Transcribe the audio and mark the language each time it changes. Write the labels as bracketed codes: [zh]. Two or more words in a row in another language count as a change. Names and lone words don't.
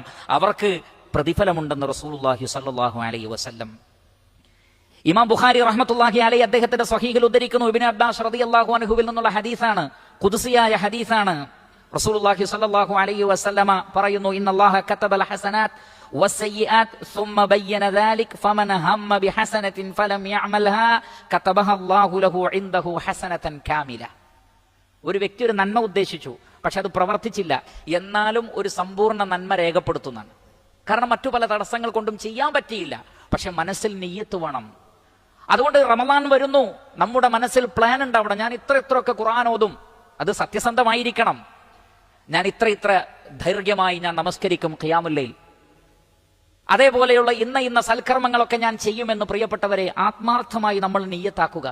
[ml] അവർക്ക് പ്രതിഫലമുണ്ടെന്ന് റസൂലുള്ളാഹി [ar] صلى الله عليه وسلم. [ml] ഇമാം ബുഖാരി [ar] رحمة الله عليه [ml] അദ്ദേഹത്തിന്റെ സ്വഹീഹിൽ ഉദ്ധരിക്കുന്നു, ഇബ്നു അബ്ബാസ് [ar] رضي الله عنه [ml] നിന്നുള്ള ഹദീസാണ്, ഖുദ്സിയായ ഹദീസാണ്. [ar] رسول الله صلى الله عليه وسلم പറയുന്നു, إن الله كتب الحسنات والسيئات ثم بين ذلك فمن هم بحسنة فلم يعملها كتبها الله له عنده حسنة كاملة. [ml] ഒരു വ്യക്തി ഒരു നന്മ ഉദ്ദേശിച്ചു, പക്ഷെ അത് പ്രവർത്തിച്ചില്ല, എന്നാലും ഒരു സമ്പൂർണ്ണ നന്മ രേഖപ്പെടുത്തുന്നതാണ്. കാരണം മറ്റു പല തടസ്സങ്ങൾ കൊണ്ടും ചെയ്യാൻ പറ്റിയില്ല. പക്ഷെ മനസ്സിൽ നിയ്യത്ത് വേണം. അതുകൊണ്ട് റമളാൻ വരുന്നു, നമ്മുടെ മനസ്സിൽ പ്ലാൻ ഉണ്ടാവണം. ഞാൻ ഇത്രയൊക്കെ ഖുർആൻ ഓതും, അത് സത്യസന്ധമായിരിക്കണം. ഞാൻ ഇത്ര ദൈർഘ്യമായി ഞാൻ നമസ്കരിക്കും [ar] قيام الليل, [ml] അതേപോലെയുള്ള ഇന്ന സൽക്കർമ്മങ്ങളൊക്കെ ഞാൻ ചെയ്യുമെന്ന് പ്രിയപ്പെട്ടവരെ ആത്മാർത്ഥമായി നമ്മൾ നിയ്യത്താക്കുക.